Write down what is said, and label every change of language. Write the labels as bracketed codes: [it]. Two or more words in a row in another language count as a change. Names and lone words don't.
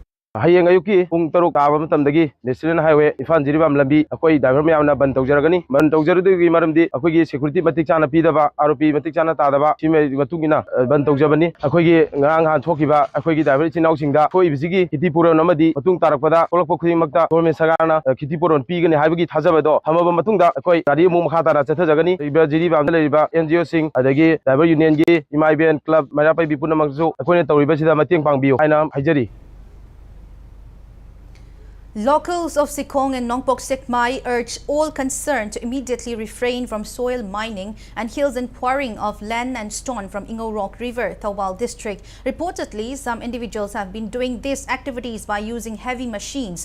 [mni] Hayeng ayuki pung taruk tawa matamdagi National Highway Ifan Jiribam lambi akoi driver mayamna ban tawjaragani ban tawjarudugi maramdi akoigi security matik chana pidaba ROP matik chana tadaba sime matungina ban tawjabani akoigi ngarang han thokiba akoigi driver chinau singda khoi bisigi kitipuron amadi matung tarakpada kolokpo khudingmakta government sagarna kitipuron pigani haibagi thajabado hamaba matungda akoi gari mu makha tara chathajagani iba Jiribam da leiba NGO sing adagi [en] driver union [mni] gi IMIBN club marapai bipunamaksu akoine tawriba sida mateng pangbiu haina hajari. [en] Locals of Sikong and Nongpok Sikmai urge all concerned to immediately refrain from soil mining and hills and quarrying of land and stone from Ingo Rock River, Thawal district. Reportedly, some individuals have been doing these activities by using heavy machines.